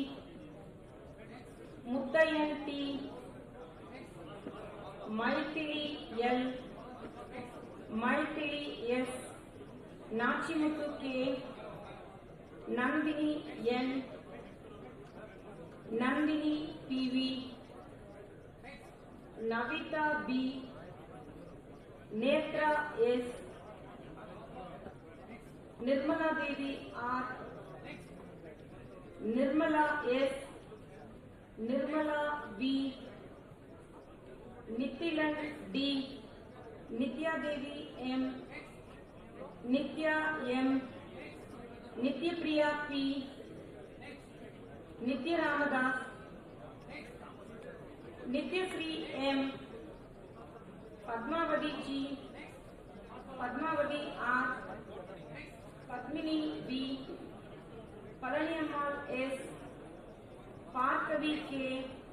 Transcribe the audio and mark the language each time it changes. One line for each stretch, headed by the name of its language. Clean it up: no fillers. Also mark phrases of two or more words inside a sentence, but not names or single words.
English: Muttayan T, Maithili L, Maithili S, Nachimuthu K, Nandini N, Nandini PV, Navita B, Netra S, Nirmala Devi R, Nirmala S, Nirmala B, Nithilan D, Nitya Devi M, Nitya M, Nityapriya P, Nitya Ramadas, Nityasri M, Padmavati G, Padmavati R, Padmini B, Palaniammal S, Parthavi K,